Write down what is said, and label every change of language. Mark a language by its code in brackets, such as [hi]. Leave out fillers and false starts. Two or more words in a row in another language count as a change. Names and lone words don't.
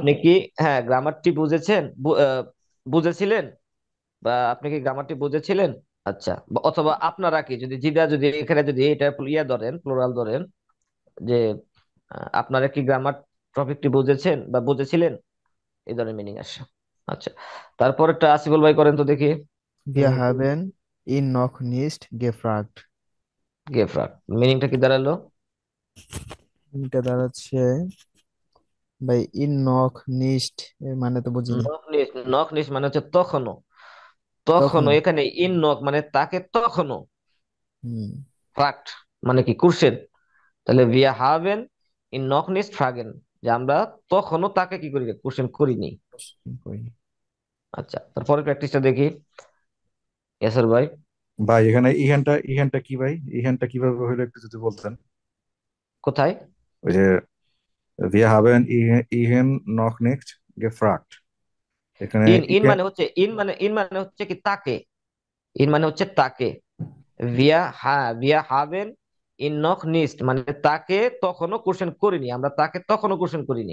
[bn] আপনি কি, হ্যাঁ, গ্রামারটি বুঝেছেন, বুঝেছিলেন, বা আপনি কি গ্রামারটি বুঝেছিলেন? আচ্ছা, অথবা আপনারা কি, যদি এখানে যদি এটা ইয়া ধরেন, প্লুরাল ধরেন, যে আপনারা কি গ্রামার টপিকটি বুঝেছেন বা বুঝেছিলেন, এই ধরনের মিনিং আসে। আচ্ছা, তারপর একটা আসিফুল ভাই করেন তো দেখি। [de] Wir haben ihn noch nicht gefragt। [bn] গেফরাট, মিনিংটা কি দাঁড়ালো? এটা দাঁড়াচ্ছে ভাই [de] ihn noch nicht [bn] এর মানে তো বুঝিনি। [de] noch nicht [bn] মানে হচ্ছে তখনও। তখনও, তখনও। এখানে [de] ihn noch [bn] মানে তাকে তখনও। হুম। ফ্রাক্ট মানে কি? কুরসেন। তাহলে [de] wir haben ihn noch nicht fragen, [bn] যে আমরা তখনও তাকে কি করি, কোশ্চেন করিনি। কই। আচ্ছা, তারপরে প্র্যাকটিসটা দেখি। ইয়াসর ভাই। ভাই এখানে ইহেনটা কি ভাই? ইহেনটা কিভাবে হলো একটু যদি বলতেন। কোথায়? ওই যে [de] wir haben ihn noch nicht gefragt, এখানে ihn ihn [bn] ইহেন। মানে হচ্ছে ইন মানে হচ্ছে কি তাকে। ইন মানে হচ্ছে তাকে। [de] wir haben ihn noch nicht [bn] মানে তাকে তখনও কোশ্চেন করিনি, আমরা তাকে তখনও কোশ্চেন করিনি।